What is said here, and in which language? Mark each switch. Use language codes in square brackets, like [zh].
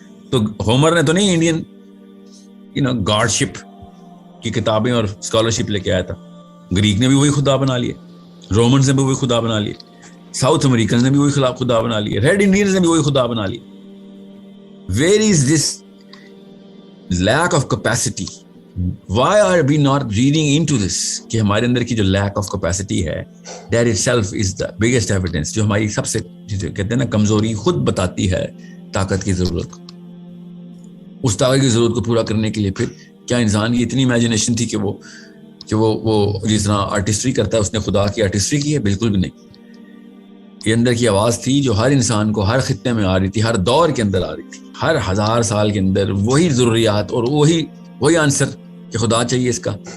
[ur] تو ہومر نے تو نہیں انڈین گاڈ شپ کی کتابیں اور اسکالرشپ لے کے آیا تھا. گریک نے بھی وہی خدا بنا لیے, رومنز نے بھی وہی خدا بنا لیے, ساؤتھ امریکنز نے بھی وہی خدا بنا لیے, ریڈ انڈینز نے بھی وہی خدا بنا لیے. [en] Where is this lack of capacity? Why are we not reading into this? [ur] کہ ہمارے اندر کی جو [en] lack of capacity ہے, that itself is the biggest evidence. [ur] جو ہماری سب سے کہتے ہیں نا کمزوری خود بتاتی ہے طاقت کی ضرورت کو. اس طاقت کی ضرورت کو پورا کرنے کے لیے پھر کیا انسان کی اتنی امیجنیشن تھی کہ وہ جس طرح آرٹسٹری کرتا ہے اس نے خدا کی آرٹسٹری کی ہے؟ بالکل بھی نہیں. یہ اندر کی آواز تھی جو ہر انسان کو ہر خطے میں آ رہی تھی, ہر دور کے اندر آ رہی تھی, ہر 1000 سال کے اندر وہی ضروریات اور وہی آنسر کہ خدا چاہیے اس کا.